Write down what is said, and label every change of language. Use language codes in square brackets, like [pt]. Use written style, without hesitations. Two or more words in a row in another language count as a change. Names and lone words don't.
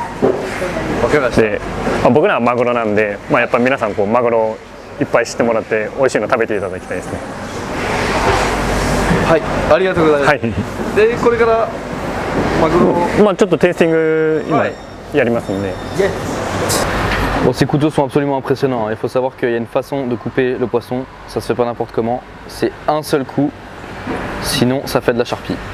[ja] で、まあ、僕らはマグロなんで、まあ、やっぱり皆さんこうマグロをいっぱい知ってもらって美味しいの食べていただきたいですね。はい、ありがとうございます。はい、でこれからマグロ、まあ、ちょっとテイスティング今やりますんで。 [fr] Bon, ces couteaux sont absolument impressionnants. Il faut savoir qu'il y a une façon de couper le poisson, ça se fait pas n'importe comment. C'est un seul coup, sinon ça fait de la charpie.